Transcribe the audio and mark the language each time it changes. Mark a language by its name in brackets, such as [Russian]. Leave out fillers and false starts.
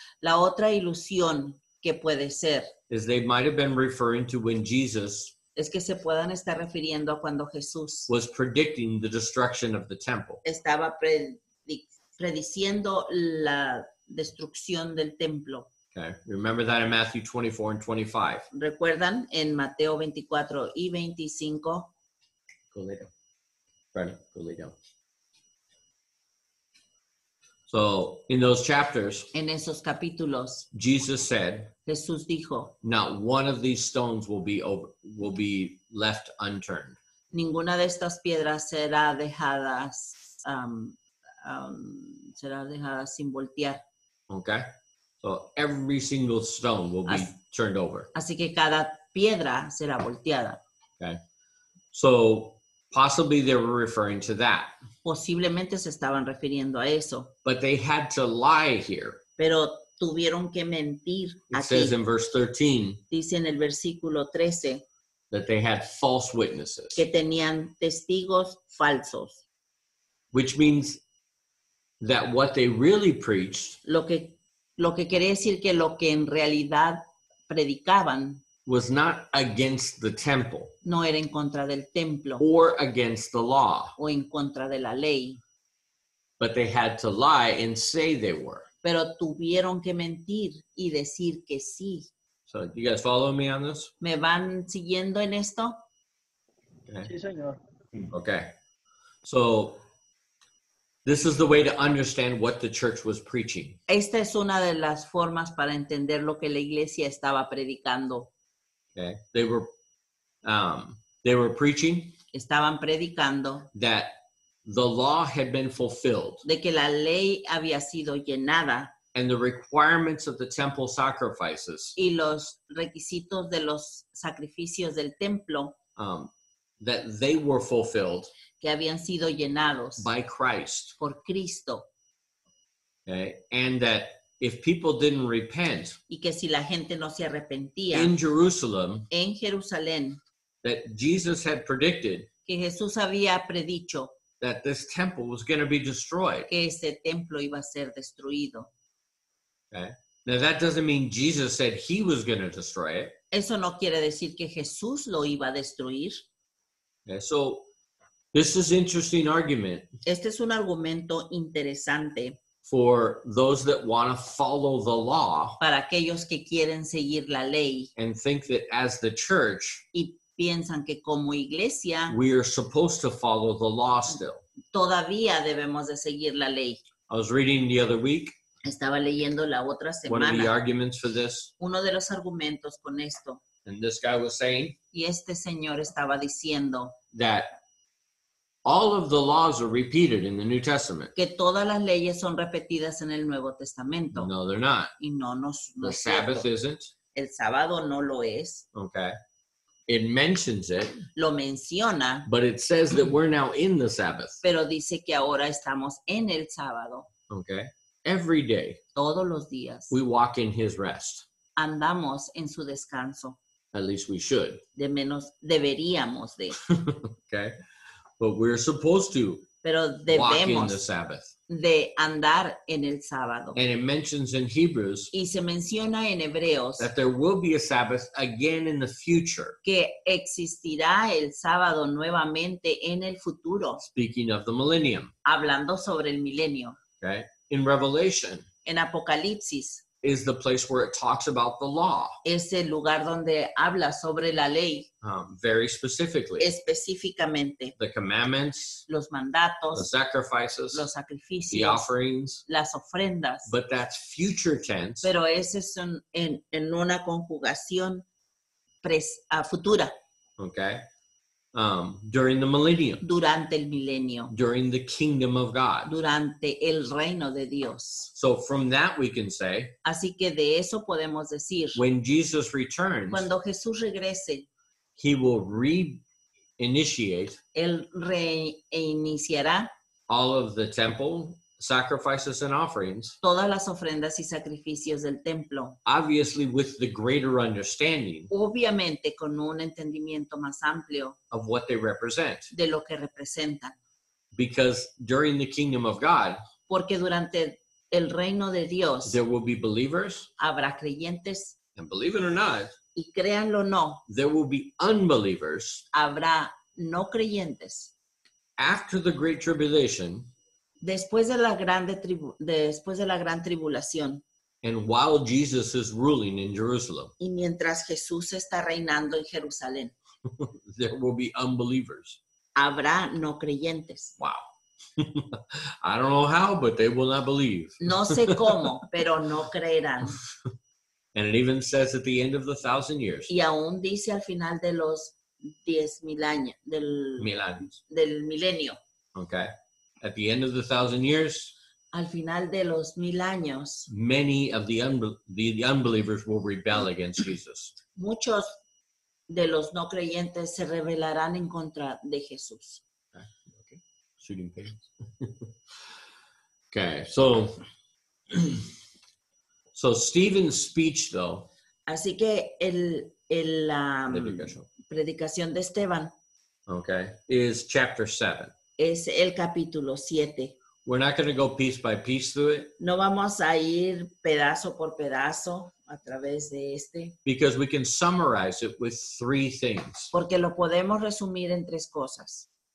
[Spanish] La otra ilusión que puede ser [English] is they might have been referring to when Jesus [Spanish] es que se puedan estar refiriendo a cuando Jesús [English] was predicting the destruction of the temple. [Spanish] estaba prediciendo la destrucción del templo. [English] Okay, remember that in Matthew 24 and 25. [Spanish] ¿Recuerdan? En Mateo 24 y 25. [English] Go lay down. Brandon, go lay down. So in those chapters, [Spanish] En esos capítulos, [English] Jesus said, [Spanish] Jesús dijo, [English] not one of these stones will be left unturned. [Spanish] ninguna de estas piedras será dejada sin voltear. [English] Okay? So every single stone will be turned over. [Spanish] Así que cada piedra será volteada. [English] Okay? So possibly they were referring to that. [Spanish] Posiblemente se estaban refiriendo a eso, [English] But they had to lie here. [Spanish] pero tuvieron que mentir [English] It [Spanish] aquí. [English] says in verse 13 [Spanish] Dice en el versículo 13 [English] that they had false witnesses, [Spanish] que tenían testigos falsos, [English] which means that what they really preached [Spanish] lo que quiere decir que lo que en realidad predicaban [English] was not against the temple [Spanish] no era en contra del templo [English] or against the law, [Spanish] o en contra de la ley, [English] but they had to lie and say they were. [Spanish] pero tuvieron que mentir y decir que sí. [English] So you guys follow me on this? [Spanish] ¿Me van siguiendo en esto? [English] Okay. [Spanish] Sí, señor. [English] Okay. So this is the way to understand what the church was preaching. [Spanish] Esta es una de las formas para entender lo que la iglesia estaba predicando. [English] Okay. They were preaching [Spanish] Estaban predicando [English] that the law had been fulfilled [Spanish] de que la ley había sido llenada [English] and the requirements of the temple sacrifices [Spanish] y los requisitos de los sacrificios del templo [English] that they were fulfilled [Spanish] que habían sido llenados [English] by Christ. [Spanish] por Cristo, [English] Okay. And that if people didn't repent [Spanish] y que si la gente no se arrepentía [English] in Jerusalem, [Spanish] en Jerusalén, [English] that Jesus had predicted [Spanish] que Jesús había predicho [English] that this temple was going to be destroyed. [Spanish] que ese templo iba a ser destruido. [English] Okay. Now that doesn't mean Jesus said he was going to destroy it. [Spanish] Eso no quiere decir que Jesús lo iba a destruir. [English] Okay. So this is interesting argument [Spanish] Este es un argumento interesante [English] for those that want to follow the law [Spanish] para aquellos que quieren seguir la ley [English] and think that as the church, [Spanish] y piensan que como iglesia [English] we are supposed to follow the law still. [Spanish] todavía debemos de seguir la ley. [English] I was reading the other week, [Spanish] Estaba leyendo la otra [English] one of the [Spanish] semana [English] arguments for this, [Spanish] uno de los argumentos con esto, [English] and this guy was saying [Spanish] y este señor estaba diciendo [English] that all of the laws are repeated in the New Testament. [Spanish] que todas las leyes son repetidas en el Nuevo Testamento. [English] No, they're not. [Spanish] Y no [English] The [Spanish] es [English] Sabbath [Spanish] cierto. [English] isn't. [Spanish] El sábado no lo es. [English] Okay. It mentions it, [Spanish] Lo menciona, [English] but it says that we're now in the Sabbath. [Spanish] pero dice que ahora estamos en el sábado. [English] Okay. Every day [Spanish] Todos los días [English] we walk in his rest. [Spanish] andamos en su descanso. [English] At least we should. [Spanish] De menos deberíamos de. [English] Okay. But we're supposed to [Spanish] Pero [English] walk in the [Spanish] debemos [English] Sabbath. [Spanish] de andar en el sábado. [English] And it mentions in Hebrews [Spanish] Y se menciona en Hebreos [English] that there will be a Sabbath again in the future. [Spanish] que existirá el sábado nuevamente en el futuro, [English] Speaking of the millennium. [Spanish] hablando sobre el milenio. [English] Okay. In Revelation [Spanish] En Apocalipsis [English] is the place where it talks about the law, [Spanish] es el lugar donde habla sobre la ley [English] very specifically. [Spanish] específicamente, [English] The commandments, [Spanish] los [English] the [Spanish] mandatos, [English] sacrifices, [Spanish] los [English] the [Spanish] sacrificios, [English] offerings, [Spanish] las ofrendas. [English] but that's future tense. [Spanish] Pero ese es en una conjugación futura, [English] Okay. During the millennium, [Spanish] durante el milenio, [English] during the kingdom of God. [Spanish] durante el reino de Dios. [English] So from that we can say, [Spanish] Así que de eso podemos decir, [English] when Jesus returns, [Spanish] cuando Jesús regrese, [English] he will reinitiate [Spanish] Él reiniciará [English] all of the temple sacrifices and offerings, [Spanish] todas las ofrendas y sacrificios del templo, [English] obviously with the greater understanding [Spanish] obviamente con un entendimiento más amplio [English] of what they represent. [Spanish] de lo que representan. [English] Because during the kingdom of God, [Spanish] Porque durante el reino de Dios [English] there will be believers, [Spanish] habrá creyentes [English] and believe it or not, [Spanish] y créanlo o no, [English] there will be unbelievers. [Spanish] habrá no creyentes. [English] After the Great Tribulation, [Spanish] Después de la gran tribulación [English] and while Jesus is ruling in Jerusalem, [Spanish] y mientras Jesús está reinando en Jerusalén, [English] there will be unbelievers. [Spanish] habrá no creyentes. [English] Wow. I don't know how, but they will not believe. [Spanish] No sé cómo, pero no creerán. [English] And it even says at the end of the 1,000 years, [Spanish] Y aún dice al final de los 10,000 años, Milans, del milenio, [English] okay? At the end of the 1,000 years, [Spanish] al final de los 1000 años, [English] many of the unbelievers will rebel against Jesus. [Spanish] muchos de los no creyentes se rebelarán en contra de Jesús. [English] Okay. Shooting pains. Okay, so Stephen's speech, though, [Spanish] Así que la Predicación. predicación de Esteban [English] okay, is chapter 7. [Spanish] es el capítulo 7. [English] We're not going to go piece by piece through it [Spanish] No vamos a ir pedazo por pedazo a través de este, [English] because we can summarize it with 3 things. [Spanish] porque lo podemos resumir en 3 cosas.